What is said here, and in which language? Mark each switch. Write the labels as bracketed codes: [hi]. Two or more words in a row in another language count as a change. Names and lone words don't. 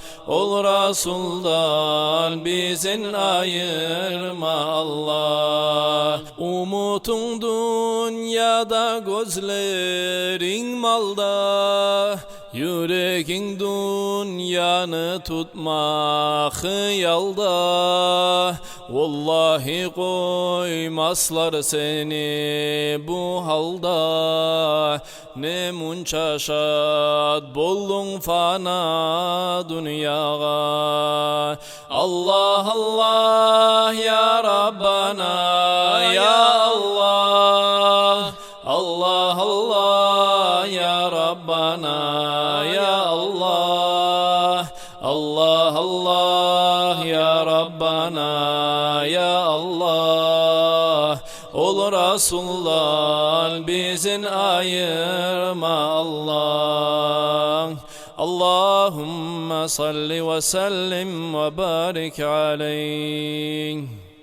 [tr] Ol Resul'dan bizin ayırma Allah. Umutun dünyada, gözlerin malda. Yüreğin dünyanı tutmak yalda. Vallahi koymazlar seni bu halda. Ne munça şad buldun fana dünyaga. [ar] الله الله يا ربنا يا الله. الله الله يا ربنا يا الله. الله الله يا ربنا يا الله. [tr] Ol Resul'dan bizin ayırma Allah. [ar] اللهم صل وسلم وبارك عليه.